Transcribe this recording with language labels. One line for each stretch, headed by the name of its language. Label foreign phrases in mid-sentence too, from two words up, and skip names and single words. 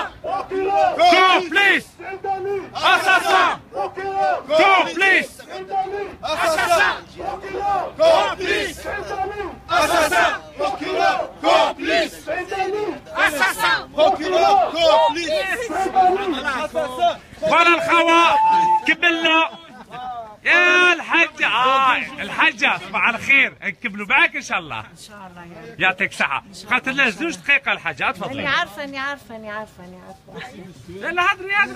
French: Complice. Assassin. Complice. Assassin. Complice. Assassin. Complice. Assassin. Procureur complice.
Arabic: فوالا الخوا كملنا يا الحاجة. الحاجة صباح على الخير نكملوا معاك ان شاء الله. ان شاء الله يا رب. يعطيك الصحة. بقات لنا 2 دقائق الحاجة تفضلي. أنا عارفة لا لا هضري